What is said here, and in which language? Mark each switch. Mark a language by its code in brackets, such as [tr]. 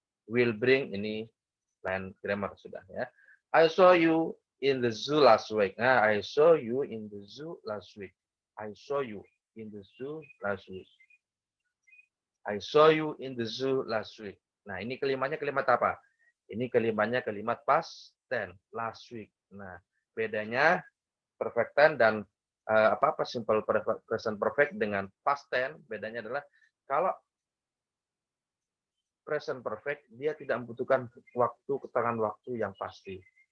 [en] Will bring [id] ini lain grammar sudah ya. [en] I saw you in the zoo last week. Nah, I saw you in the zoo last week. I saw you in the zoo last week. I saw you in the zoo last week. [id] Nah, ini kalimatnya kalimat apa? Ini kalimatnya kalimat past tense, last week. Nah, bedanya perfect tense dan simple present perfect dengan past tense, bedanya adalah kalau present perfect, dia tidak membutuhkan keterangan waktu yang pasti.